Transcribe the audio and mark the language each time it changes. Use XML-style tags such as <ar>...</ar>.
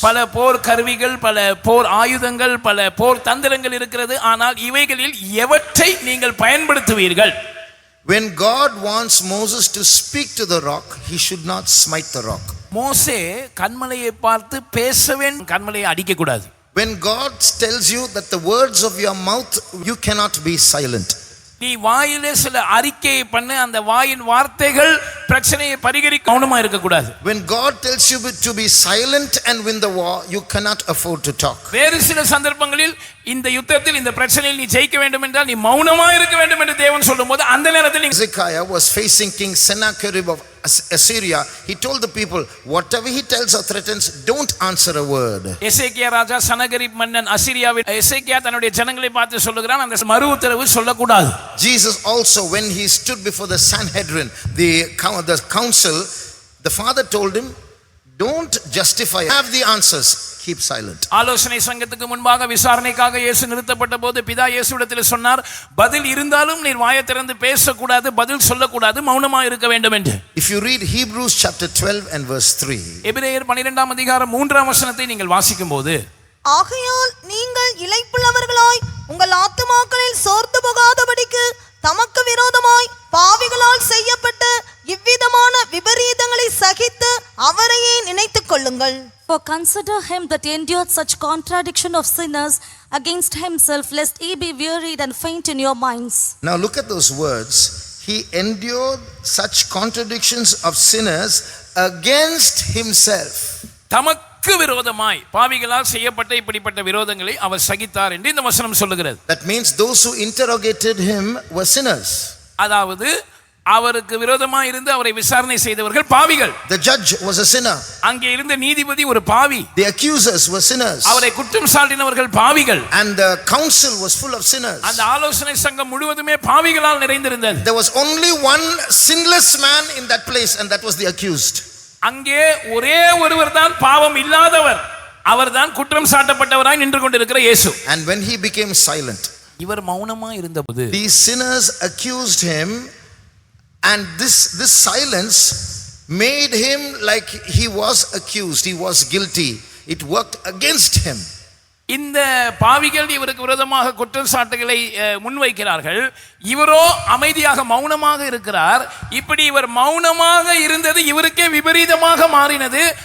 <ta>பல போர் கருவிகள், பல போர் ஆயுதங்கள், பல போர் தந்திரங்கள் இருக்கிறது. ஆனால் இவைகளில் எவற்றை நீங்கள் பயன்படுத்துவீர்கள்?</ta> <en>When God wants Moses to speak to the rock, he should not smite the rock.</en> <ta>மோசே கன்மலையை பார்த்து பேச வேண்டும், கன்மலையை அடிக்க கூடாது.</ta> <en>When God tells you that the words of your mouth, you cannot be silent.</en> <ta>நீ வாயிலே சில அறிக்கையை பண்ண, அந்த வாயின் வார்த்தைகள் பிரச்சனையை பரிகரிக்க கவனமா இருக்க கூடாது.</ta> <en>When God tells you to be silent and win the war, you cannot afford to talk.</en> <ta>வேறு சில சந்தர்ப்பங்களில் இந்த யுத்தத்தில், இந்த பிரச்சனையில் நீ ஜெயிக்க வேண்டும் என்றால் நீ மௌனமா இருக்க வேண்டும் என்று தேவன் சொல்லும்போது அந்த நேரத்தில்</ta> <en>Hezekiah was facing King Sennacherib of Assyria. He told the people, whatever he tells or threatens, don't answer a word.</en> <ta>எசேக்கியா ராஜா சனகரிப் மன்னன் அசீரியாவில் எசேக்கியா தன்னுடைய ஜனங்களை பார்த்து சொல்லுகிறான், அந்த மறு உத்தரவு சொல்லக்கூடாது.</ta> <en>Jesus also, when he stood before the Sanhedrin, the council, the father told him, don't justify, have the answers, keep silent.</en> <ta>ஆலோசனை சங்கத்துக்கு முன்பாக விசாரணைக்காக இயேசு நிறுத்தப்பட்ட போது பிதா இயேசுவிடத்தில் சொன்னார், பதில் இருந்தாலும் நீர் வாயை திறந்து பேசக்கூடாது, பதில் சொல்லக்கூடாது, மௌனமா இருக்க வேண்டும் என்று.</ta> <en>If you read Hebrews chapter 12 and verse 3,</en> <ta>எபிரேயர் 12ஆம் அதிகாரம் 3ஆம் வசனத்தை நீங்கள் வாசிக்கும் போது, ஆகையால் நீங்கள் இளைப்புள்ளவர்களாய் உங்கள் ஆத்துமாக்களில் சோர்ந்து போகாதபடிக்கு தமக்கு விரோதமாய் பாவிகளால் செய்யப்பட்ட இவ்விதமான விபரீதங்களை சகித்து அவரையே நினைத்துக் கொள்ளுங்கள்.</ta> <en>For consider him that endured such contradiction of sinners against himself, lest ye be wearied and faint in your minds. Now look at those words. He endured such contradictions of sinners against himself.</en> <ta>தமக்கு விரோதமாய் பாவிகளால் செய்யப்பட்ட இப்படிப்பட்ட விரோதங்களை அவர் சகித்தார் என்று இந்த வசனம் சொல்லுகிறது.</ta> <en>That means those who interrogated him were sinners.</en> <ta>அதாவது அவருக்கு விரோதமாக இருந்து அவரை விசாரணை செய்தவர்கள் பாவிகள்.</ta> <en>The judge was a sinner.</en> <ta>அங்கே இருந்த நீதிபதி ஒரு பாவி.</ta> <en>The accusers were sinners.</en> <ta>அவரை குற்றம் சாட்டினவர்கள் பாவிகள்.</ta> <en>And the council was full of sinners.</en> <ta>அந்த ஆலோசனை சங்கம் முழுவதுமே பாவிகளால் நிறைந்திருந்தது.</ta> <en>There was only one sinless man in that place, and that was the accused.</en> <ta>அங்கே ஒரே ஒருவர் தான் பாவம் இல்லாதவர், அவர்தான் குற்றம் சாட்டப்பட்டவராய் நின்று கொண்டிருக்கிற இயேசு.</ta> <en>And when he became silent,</en> <ta>இவர் மௌனமா இருந்தபோது</ta> <en>these sinners accused him, and this silence made him like he was accused, he was guilty. It worked against him.</en> <ta>இந்த பாவிகள் இவருக்கு விரோதமாக குற்றச்சாட்டுகளை முன்வைக்கிறார்கள், இவரோ அமைதியாக மௌனமாக இருக்கிறார். இப்படி இவர் மௌனமாக இருந்தது இவருக்கே விபரீதமாக மாறினது.</ta>